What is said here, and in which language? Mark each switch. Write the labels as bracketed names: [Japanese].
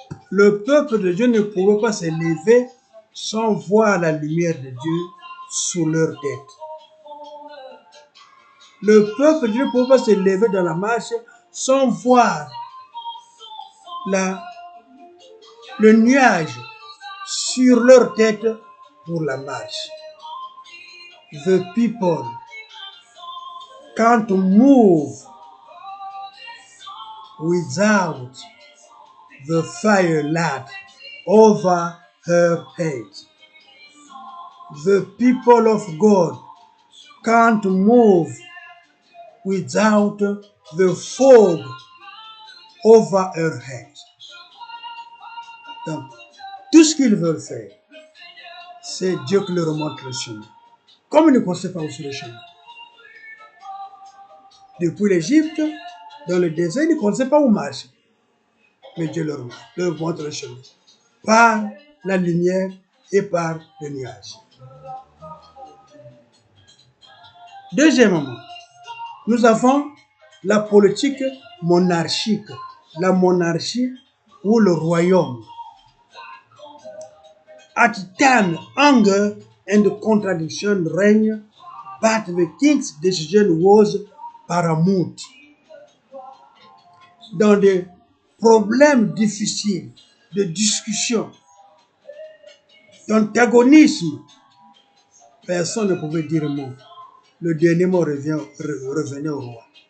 [French] Le peuple de Dieu ne pouvait pas se lever sans voir la lumière de Dieu sous leur tête. Le peuple de Dieu ne pouvait pas se lever dans la marche sans voir le nuage sur leur tête pour la marche. [English] The people can't move without the firelight over her head. The people of God can't move without the fog over their heads. [French] Donc, tout ce qu'ils veulent faire, c'est Dieu qui leur montre le chemin. Comme ils ne connaissaient pas aussi le chemin. Depuis l'Égypte, dans le désert, ils ne connaissaient pas où marcher. Mais Dieu leur montre le chemin. Par la lumière et par le nuage. Deuxièmement, nous avons la politique monarchique. La monarchie ou le royaume. [English] At time, anger and contradiction reign, but the king's decision was paramount. [French] Dans des problèmes difficiles de discussion, d'antagonisme, personne ne pouvait dire mot. Le dernier mot revenait au roi.